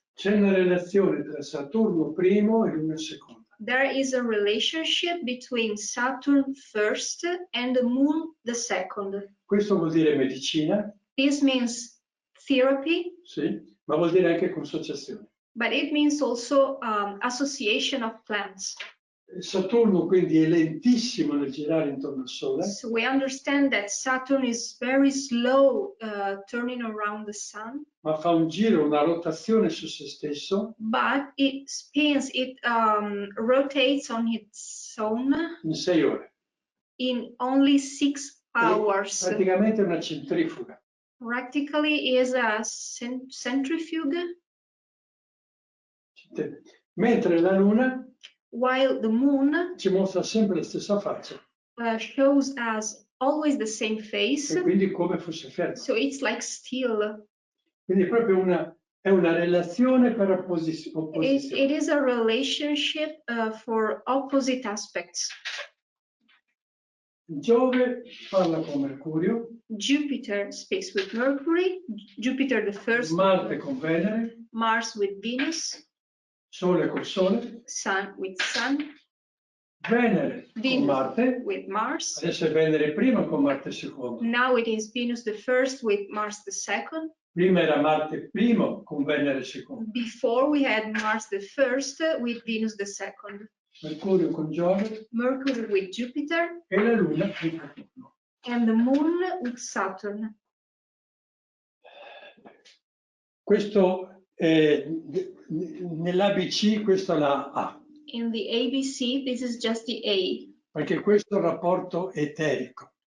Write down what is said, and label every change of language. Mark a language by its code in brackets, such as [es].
[it] C'è una relazione tra Saturno primo e Luna seconda. [en] There is a relationship between Saturn first and the moon the second. [it] Questo vuol dire medicina. [en] This means therapy. [it] Sì, ma vuol dire anche consociazione. [en] But it means also association of plants. [it] Saturno quindi è lentissimo nel girare intorno al Sole. [en] So we understand that Saturn is very slow turning around the sun. [it] Ma fa un giro, una rotazione su se stesso. [en] But it spins, it rotates on its own. [it] In 6 ore. [en] In only 6 hours. [it] Praticamente una centrifuga. [en] Practically is a centrifuge. [it] Mentre la Luna [en] While the moon [it] ci mostra sempre la stessa faccia. [en] Shows us always the same face. [it] E quindi come fosse ferma. [en] So it's like still. [it] Quindi è proprio è una relazione per opposizione. [en] It is a relationship for opposite aspects. [it] Giove parla con Mercurio. [en] Jupiter speaks with Mercury. Jupiter the first. [it] Marte con Venere. [en] Mars with Venus. [it] Sole col Sole. [en] Sun with Sun. [it] Venere [en] Venus [it] con Marte. [en] with Mars. [it] Adesso è Venere primo con Marte secondo. [en] Now it is Venus the first with Mars the second. [it] Prima era Marte primo con Venere secondo. [en] Before we had Mars the first with Venus the second. [it] Mercurio con Giove. [en] Mercury with Jupiter. [it] E la Luna con Saturno. [en] And the moon with Saturn. [it] Questo nell'ABC, questa è la A. [en] In the ABC, this is just the A. [it] Perché questo è il rapporto eterico.